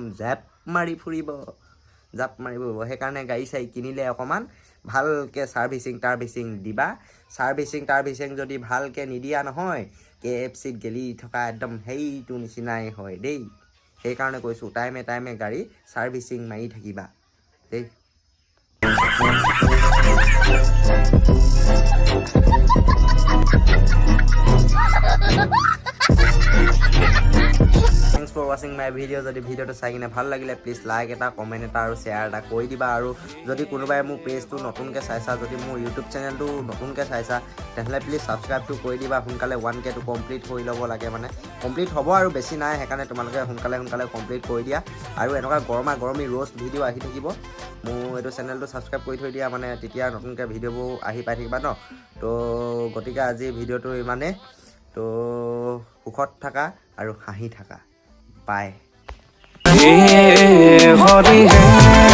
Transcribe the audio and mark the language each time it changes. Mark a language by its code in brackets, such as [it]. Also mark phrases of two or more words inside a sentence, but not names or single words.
[as] জাপ মাৰি ফুৰিব সেইকাৰণে গাড়ী চাই কিনিলে অকমান ভালকে সাৰ্ভিসিং দিবা সাৰ্ভিসিং যদি ভালকে নিদিয়া নহয় KFCত গেলি থকা একদম সেইটো নিচিনাই হয় দেই সেইকাৰণে কৈছো টাইমে গাড়ী সাৰ্ভিসিং মাৰি থাকিবা দেই [en] Thanks for watching my video. [as] যদি ভিডিওটো চাই কিনে ভাল লাগিলে [en] please like [as] এটা কমেন্ট এটা আৰু শেয়াৰ এটা কৰি দিবা আৰু যদি কোনোবাই মোৰ পেজটো নতুনকৈ চাইছা যদি মোৰ ইউটিউব চেনেলটো নতুনকৈ চাইছা তেতিয়াহ'লে প্লিজ সাবস্ক্ৰাইবটো কৰি দিবা সোনকালে 1K টো কমপ্লিট হৈ ল'ব লাগে মানে কমপ্লিট হ'ব আৰু বেছি নাই সেইকাৰণে তোমালোকে সোনকালে কমপ্লিট কৰি দিয়া আৰু এনেকুৱা গৰমী [en] roast video [as] আহি থাকিব মোৰ এইটো চেনেলটো সাবস্ক্ৰাইব কৰি থৈ দিয়া মানে তেতিয়া নতুনকৈ ভিডিঅ'বোৰ আহি পাই থাকিবা ন তো গতিকে আজি ভিডিঅ'টো ইমানে তো সুখত থাকা আৰু হাঁহি থাকা বাই [hi] हरि है